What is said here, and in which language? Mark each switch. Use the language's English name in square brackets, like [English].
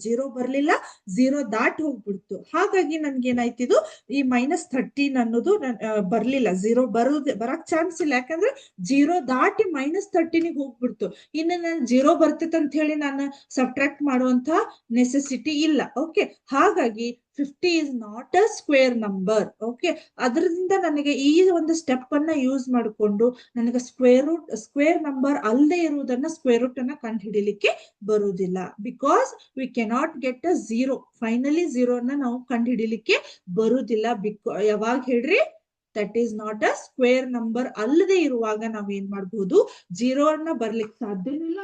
[Kannada] 0 ಬರ್ಲಿಲ್ಲ, 0 ದಾಟ್ ಹೋಗ್ಬಿಡ್ತು. ಹಾಗಾಗಿ ನನ್ಗೆ ಏನಾಯ್ತಿದು, ಈ -13 ಅನ್ನೋದು ಬರ್ಲಿಲ್ಲ. 0 ಬರಕ್ ಚಾನ್ಸ್ ಇಲ್ಲ. ಯಾಕಂದ್ರೆ 0 ದಾಟಿ -13 ಹೋಗ್ಬಿಡ್ತು. ಇನ್ನು ನಾನು 0 ಬರ್ತೈತೆ ಅಂತ ಹೇಳಿ ನಾನು ಸಬ್ಟ್ರಾಕ್ಟ್ ಮಾಡುವಂತ ನೆಸೆಸಿಟಿ ಇಲ್ಲ. [English] okay, [Kannada] ಹಾಗಾಗಿ [English] 50 is not a square number. [Kannada] Okay, ಅದರಿಂದ ನನಗೆ ಈ ಒಂದು ಸ್ಟೆಪ್ ಅನ್ನ ಯೂಸ್ ಮಾಡಿಕೊಂಡು ನನಗೆ ಸ್ಕ್ವೇರ್ ನಂಬರ್ ಅಲ್ಲದೆ ಇರುವುದನ್ನ ಸ್ಕ್ವೇರ್ ರೂಟ್ ಅನ್ನ ಕಂಡು ಹಿಡಿಲಿಕ್ಕೆ ಬರುವುದಿಲ್ಲ. [English] Because we cannot get a 0. [Kannada] Finally 0 ಅನ್ನ ನಾವು ಕಂಡು ಹಿಡಿಲಿಕ್ಕೆ ಬರುವುದಿಲ್ಲ. ಯಾವಾಗ ಹೇಳ್ರಿ, [English] that is not a square number [Kannada] ಅಲ್ಲದೆ ಇರುವಾಗ ನಾವ್ ಏನ್ ಮಾಡಬಹುದು, 0 ಅನ್ನ ಬರ್ಲಿಕ್ಕೆ ಸಾಧ್ಯವಿಲ್ಲ.